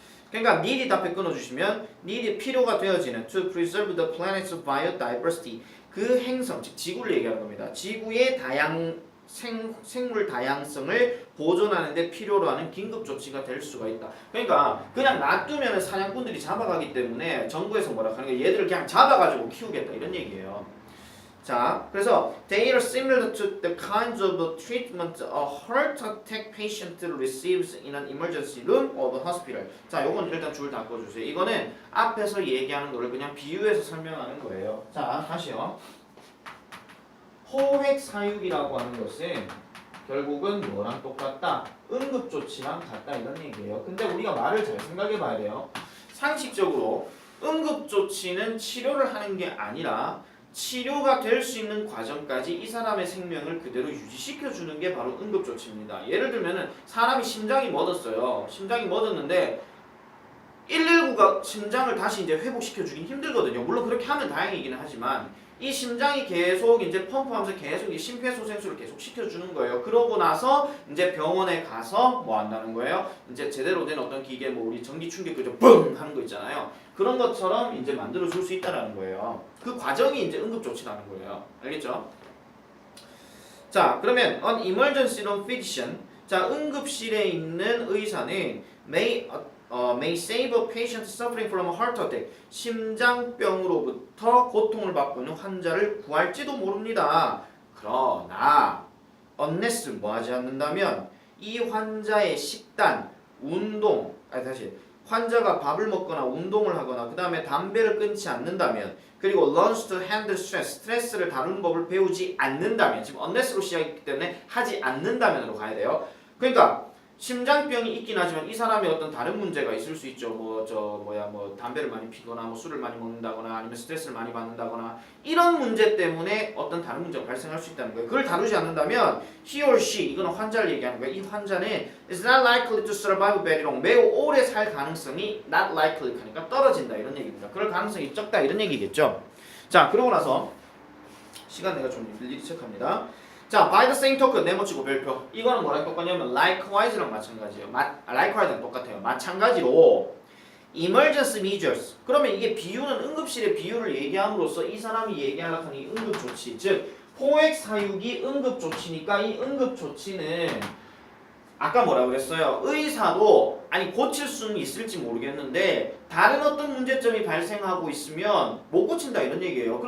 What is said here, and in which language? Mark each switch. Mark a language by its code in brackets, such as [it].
[ko] 그러니까 [en] needed [ko] 앞에 끊어주시면 needed 필요가 되어지는 [en] to preserve the planet's biodiversity [ko] 그 행성 즉 지구를 얘기하는 겁니다. 지구의 생물 다양성을 보존하는 데 필요로 하는 긴급 조치가 될 수가 있다. 그러니까 그냥 놔두면 사냥꾼들이 잡아가기 때문에 정부에서 뭐라 하는 게 얘들을 그냥 잡아가지고 키우겠다 이런 얘기예요. 자, 그래서 [en] they are similar to the kinds of treatment a heart attack patient receives in an emergency room of a hospital. [ko] 자, 요건 일단 줄 다 꺼주세요. 이거는 앞에서 얘기하는 거를 그냥 비유해서 설명하는 거예요. 자, 다시요. 포획사육이라고 하는 것은 결국은 뭐랑 똑같다? 응급조치랑 같다 이런 얘기예요. 근데 우리가 말을 잘 생각해 봐야 돼요. 상식적으로 응급조치는 치료를 하는 게 아니라 치료가 될 수 있는 과정까지 이 사람의 생명을 그대로 유지시켜 주는 게 바로 응급조치입니다. 예를 들면은 사람이 심장이 멎었어요. 심장이 멎었는데 119가 심장을 다시 이제 회복시켜 주긴 힘들거든요. 물론 그렇게 하면 다행이기는 하지만 이 심장이 계속 이제 펌프하면서 계속 이 심폐소생술을 계속 시켜주는 거예요. 그러고 나서 이제 병원에 가서 뭐 한다는 거예요? 이제 제대로 된 어떤 기계 뭐 우리 전기 충격 그죠? 뻥 하는 거 있잖아요. 그런 것처럼 이제 만들어 줄 수 있다라는 거예요. 그 과정이 이제 응급조치라는 거예요. 알겠죠? 자, 그러면 [en] an emergency room physician [ko] 자, 응급실에 있는 의사는 [en] may save a patient suffering from a heart attack. [ko] 심장병으로부터 고통을 받고 있는 환자를 구할지도 모릅니다. 그러나 unless 뭐 하지 않는다면 이 환자의 식단, 운동, 환자가 밥을 먹거나 운동을 하거나 그 다음에 담배를 끊지 않는다면 그리고 [en] learns to handle stress, [ko] 스트레스를 다루는 법을 배우지 않는다면 지금 unless로 시작했기 때문에 하지 않는다면으로 가야 돼요. 그러니까 심장병이 있긴 하지만 이 사람이 어떤 다른 문제가 있을 수 있죠. 뭐 담배를 많이 피거나 뭐 술을 많이 먹는다거나 아니면 스트레스를 많이 받는다거나 이런 문제 때문에 어떤 다른 문제가 발생할 수 있다는 거예요. 그걸 다루지 않는다면 [en] he or she [ko] 이거는 환자를 얘기하는 거예요. 이 환자는 [en] is not likely to survive very long. [ko] 매우 오래 살 가능성이 [en] not likely [ko] 하니까 떨어진다 이런 얘기입니다. 그럴 가능성이 적다 이런 얘기겠죠. 자, 그러고 나서 시간 내가 좀 일일이 체크합니다. 자, [en] by the same token [ko] 네모치고 별표. 이거는 뭐랑 똑같냐면 likewise랑 마찬가지예요. likewise랑 똑같아요. 마찬가지로 [en] emergency measures. [ko] 그러면 이게 비유는 응급실의 비유를 얘기함으로써 이 사람이 얘기하려고 하는 이 응급조치, 즉 포획 사육이 응급조치니까 이 응급조치는 아까 뭐라고 그랬어요? 의사도 아니 고칠 수는 있을지 모르겠는데 다른 어떤 문제점이 발생하고 있으면 못 고친다 이런 얘기예요.